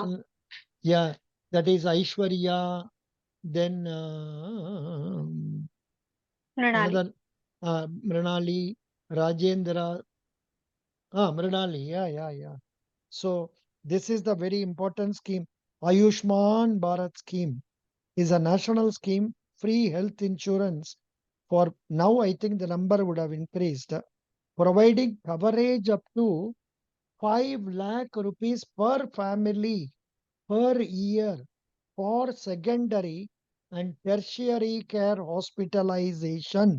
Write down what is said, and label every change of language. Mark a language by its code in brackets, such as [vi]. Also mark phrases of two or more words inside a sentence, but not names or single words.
[en] national, yeah, that is Aishwarya, then Mrinali. another Mrinali, Rajendra, Mrinali, yeah. So this is the very important scheme. Ayushman Bharat scheme is a national scheme, free health insurance for now. I think the number would have increased, providing coverage up to 5 lakh rupees per family per year for secondary and tertiary care hospitalization.